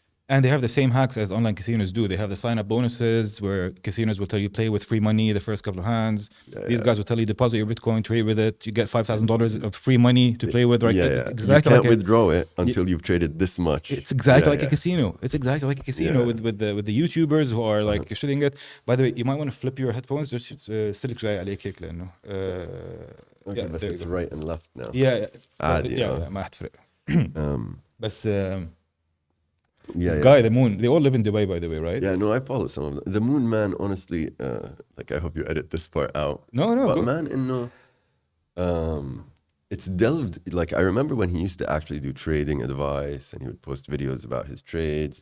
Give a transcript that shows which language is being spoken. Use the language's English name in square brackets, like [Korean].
[English] And they have the same hacks as online casinos do. They have the sign-up bonuses where casinos will tell you play with free money the first couple of hands. These guys will tell you deposit your Bitcoin, trade with it. You get $5,000 of free money to play with. Right? It's exactly you can't withdraw it until you've traded this much. It's exactly like a casino. It's exactly like a casino with the YouTubers who are like shooting it. By the way, you might want to flip your headphones. [Arabic] Just سلك جاي عليك هيك لأنه. [English] Okay, but it's right and left now. [Arabic] Yeah, ما حتفرق. بس [English] Guy, the Moon, they all live in Dubai, by the way, right? Yeah, no, I follow some of them. The Moon man, honestly, like I hope you edit this part out. No, but go. man, it's delved, like I remember when he used to actually do trading advice and he would post videos about his trades.